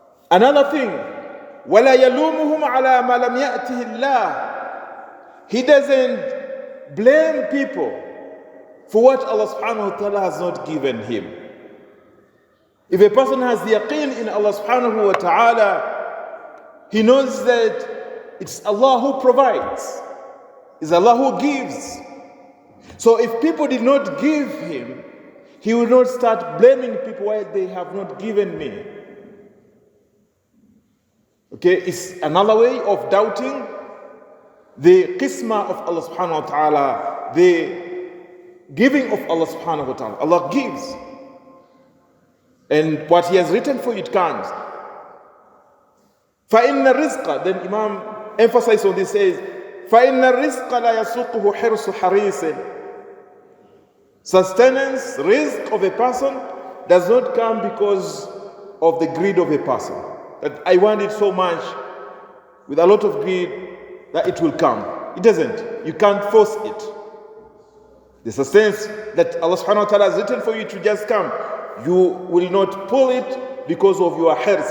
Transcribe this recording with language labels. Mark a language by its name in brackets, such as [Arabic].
[English] Another thing, [Arabic] وَلَا يَلُومُهُمْ عَلَى مَا لَمْ يَأْتِهِ اللَّهِ. [English] He doesn't blame people for what Allah subhanahu wa ta'ala has not given him. If a person has yaqeen in Allah subhanahu wa ta'ala, he knows that it's Allah who provides, it's Allah who gives. So if people did not give him, he will not start blaming people why they have not given me. Okay, it's another way of doubting the qismah of Allah subhanahu wa ta'ala, the giving of Allah subhanahu wa ta'ala. Allah gives. And what he has written for you, it comes. [Arabic] فَإِنَّ الرِّزْقَ, [English] then Imam emphasizes on this, says, [Arabic] فَإِنَّ الرِّزْقَ لَا يَسُقُهُ حِرْصُ حَرِيصٍ. [English] Sustenance, rizq of a person does not come because of the greed of a person. That I want it so much, with a lot of greed, that it will come. It doesn't. You can't force it. The sustenance that Allah subhanahu wa ta'ala has written for you to just come, you will not pull it because of your hirs.